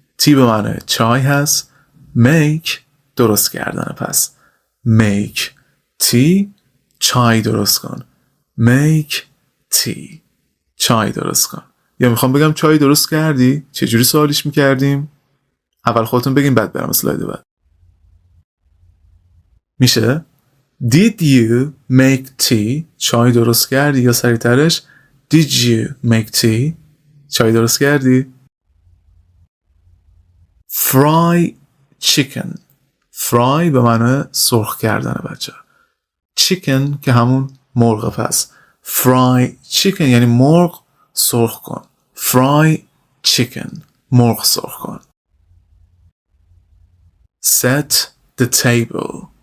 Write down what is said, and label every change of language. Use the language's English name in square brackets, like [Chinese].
[Persian] tea به معنی چای هست. make درست کردن، پس [English] make tea [Persian] چای درست کن. [English] make tea [Persian] چای درست کن. یا میخوام بگم چای درست کردی؟ چجوری سوالیش میکردیم؟ اول خودتون بگیم بعد برم اسلاید بعد. میشه [English] did you make tea، [Persian] چای درست کردی؟ یا سریعترش [English] did you make tea، [Persian] چای درست کردی؟ [English] fry chicken. [Persian] fry به معنی سرخ کردن بچه. chicken که همون مرغ، پس [English] fry chicken [Persian] یعنی مرغ سرخ کن. [English] fry chicken [Persian] مرغ سرخ کن. [English] set the table.